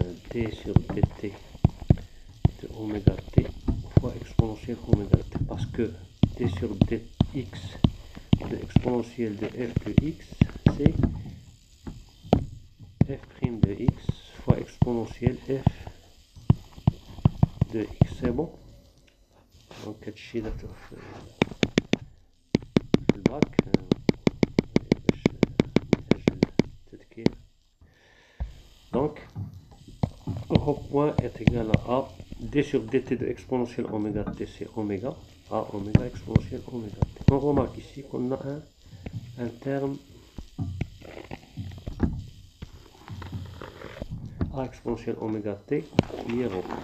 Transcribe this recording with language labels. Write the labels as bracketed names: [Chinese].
[French] T sur dt de oméga t fois exponentielle oméga t, parce que t sur dx de exponentielle de f de x, c'est f' de x fois exponentielle f de x. C'est bon? [Arabic] Donc هادشي في الباك باش نسجل التذكير. [French] Donc rho point est égal à A d sur dt de exponentielle oméga t, c'est oméga, A oméga exponentielle oméga t. On remarque ici qu'on a un terme A exponentielle oméga t qui est rho.